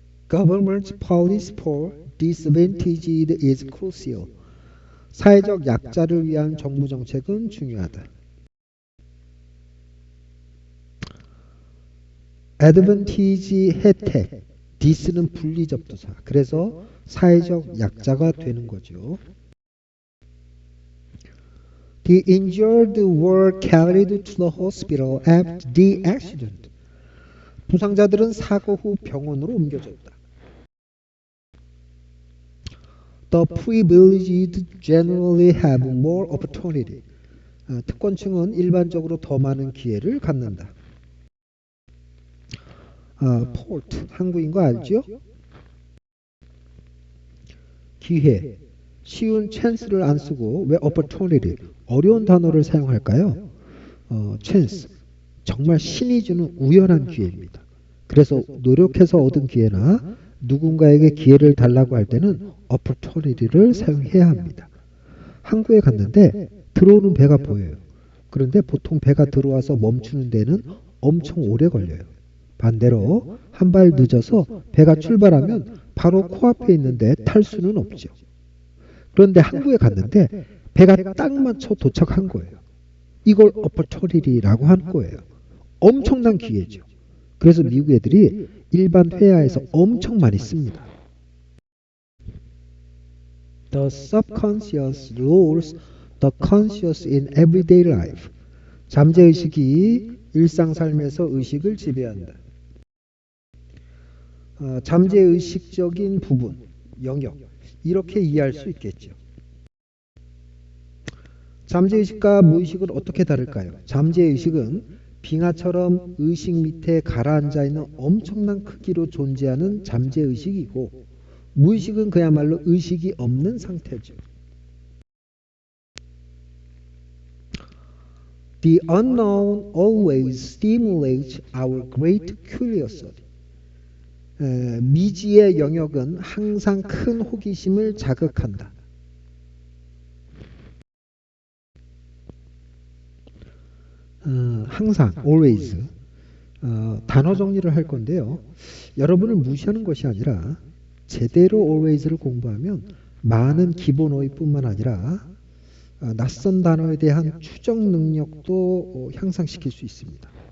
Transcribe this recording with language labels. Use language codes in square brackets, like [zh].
[en] Government policy for disadvantaged is crucial. [ko] 사회적 약자를 위한 정부 정책은 중요하다. advantage, 혜택, this는 분리접두사. 그래서 사회적 약자가 되는 거죠. [en] The injured were carried to the hospital after the accident. [ko] 부상자들은 사고 후 병원으로 옮겨졌다. [en] The privileged generally have more opportunity. [ko] 특권층은 일반적으로 더 많은 기회를 갖는다. port, 한국인 거 알죠? 기회. 쉬운 chance를 안 쓰고 왜 opportunity, 어려운 단어를 사용할까요? chance, 정말 신이 주는 우연한 기회입니다. 그래서 노력해서 얻은 기회나 누군가에게 기회를 달라고 할 때는 opportunity를 사용해야 합니다. 항구에 갔는데 들어오는 배가 보여요. 그런데 보통 배가 들어와서 멈추는 데는 엄청 오래 걸려요. 반대로 한 발 늦어서 배가 출발하면 바로 코앞에 있는데 탈 수는 없죠. 그런데 항구에 갔는데 배가 딱 맞춰 도착한 거예요. 이걸 opportunity라고 한 거예요. 엄청난 기회죠. 그래서 미국 애들이 일반 회화에서 엄청 많이 씁니다. [en] The subconscious rules the conscious in everyday life. [ko] 잠재의식이 일상 삶에서 의식을 지배한다. 잠재의식적인 부분, 영역, 이렇게 이해할 수 있겠죠. 잠재의식과 무의식은 어떻게 다를까요? 잠재의식은 빙하처럼 의식 밑에 가라앉아 있는 엄청난 크기로 존재하는 잠재의식이고, 무의식은 그야말로 의식이 없는 상태죠. [en] The unknown always stimulates our great curiosity. [ko] 미지의 영역은 항상 큰 호기심을 자극한다. 항상, always. 단어 정리를 할 건데요. 여러분을 무시하는 것이 아니라 제대로 always를 공부하면 많은 기본 어휘뿐만 아니라 낯선 단어에 대한 추적 능력도 향상시킬 수 있습니다.